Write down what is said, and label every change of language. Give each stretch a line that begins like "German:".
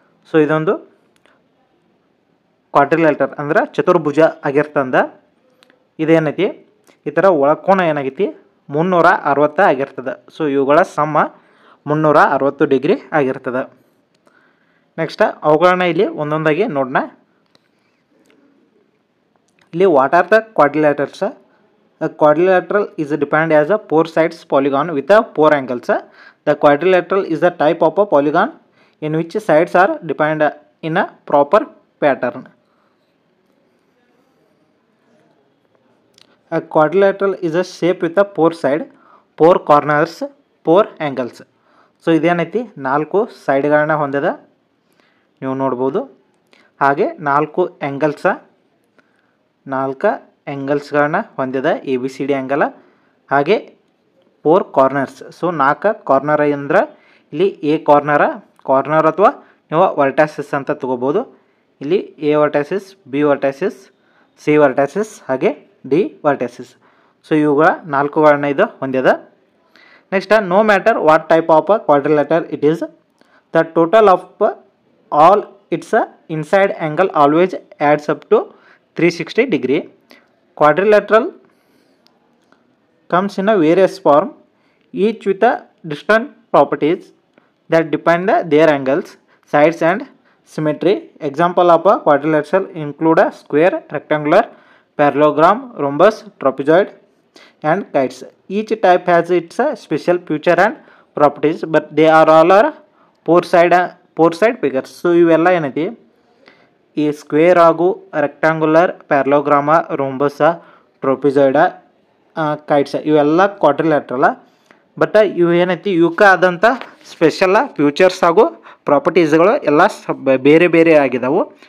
Kannada: So ಇದೊಂದು ಕ್ವಾಡ್ರಿಲ್ಯಾಟರ್ ಅಂದ್ರೆ ಚತುರ್ಭುಜ ಆಗಿರ್ತಂದ. ಇದೇನೈತಿ ಈ ಥರ ಒಳಕೋನ ಏನಾಗೈತಿ 360 ಆಗಿರ್ತದೆ. ಸೊ ಇವುಗಳ ಸಮ 360 ಡಿಗ್ರಿ ಆಗಿರ್ತದೆ. ನೆಕ್ಸ್ಟ್ ಅವುಗಳನ್ನ ಇಲ್ಲಿ ಒಂದೊಂದಾಗಿ ನೋಡೋಣ.
English: ಇಲ್ಲಿ what are the quadrilaterals? A quadrilateral is defined as a four sides polygon with a four angles. The quadrilateral is the type of a polygon in which sides are defined in a proper pattern. A quadrilateral is a shape with a four sides, four corners, four angles.
Kannada: So ಇದೇನೈತಿ 4 ಸೈಡ್ಗಳನ್ನ ಹೊಂದಿದೆ, ನೀವು ನೋಡ್ಬೋದು. ಹಾಗೆ 4 ಆ್ಯಂಗಲ್ಸ, 4 ಆ್ಯಂಗಲ್ಸ್ಗಳನ್ನ ಹೊಂದಿದೆ, ABCD angle. ಹಾಗೆ 4 corners. So 4 corner ಅಂದ್ರೆ ಇಲ್ಲಿ A corner ಅಥವಾ ನೀವು ವರ್ಟಾಸಿಸ್ ಅಂತ ತಗೋಬೋದು. ಇಲ್ಲಿ ಎ ವರ್ಟಾಸಿಸ್, ಬಿ ವರ್ಟಾಸಿಸ್, ಸಿ ವರ್ಟಾಸಿಸ್, ಹಾಗೆ ಡಿ ವರ್ಟಾಸಿಸ್. ಸೊ ಇವುಗಳ 4ಗಳನ್ನ ಇದು ಹೊಂದಿದೆ.
English: Next no matter what type of quadrilateral it is, the total of all its inside angle always adds up to 360 degree. Quadrilateral comes in a various form, each with a different properties that depend their angles, sides and symmetry. Example of a quadrilateral include a square, rectangular, parallelogram, rhombus, trapezoid and kites. Each type has its special feature and properties, but they are all four side figures.
Kannada: So ಇವೆಲ್ಲ ಏನೈತಿ ಈ square ಹಾಗೂ rectangular, ಪ್ಯಾರಲೋಗ್ರಾಮ, ರೋಂಬಸ, ಟ್ರೋಪಿಜಾಯ್ಡ, ಕೈಟ್ಸ ಇವೆಲ್ಲ ಕ್ವಾಡ್ರಿಲ್ಯಾಟ್ರಲ್ಲ. But ಇವು ಏನೈತಿ ಇವಕ್ಕೆ ಆದಂಥ special futures ಹಾಗೂ ಪ್ರಾಪರ್ಟೀಸ್ಗಳು ಎಲ್ಲ ಬೇರೆ ಬೇರೆ ಆಗಿದಾವೆ.